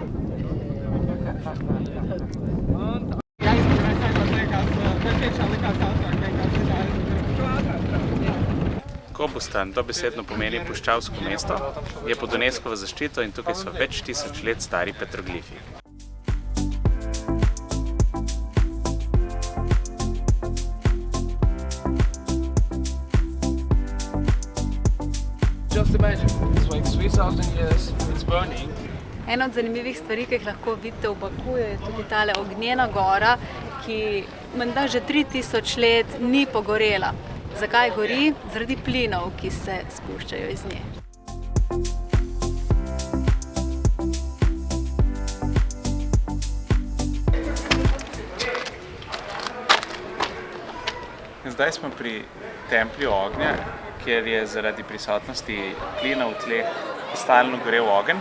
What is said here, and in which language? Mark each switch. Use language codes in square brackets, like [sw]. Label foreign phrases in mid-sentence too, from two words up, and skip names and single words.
[sl] Gobustan dobesedno pomeni puščavsko mesto, je pod UNESCOvo zaščito in tukaj so več tisoč let stari petroglifi. [en] Just imagine, it's like 3000 years, it's burning. [sl] Ena od zanimivih stvari, ki jih lahko vidite v Bakuju, je tudi tale ognjena gora, ki menda že 3000 let ni pogorela. Zakaj gori? Zaradi plinov, ki se spuščajo iz nje. Zdaj smo pri templju ognja, kjer je zaradi prisotnosti plina v tleh stalno gorel ogenj.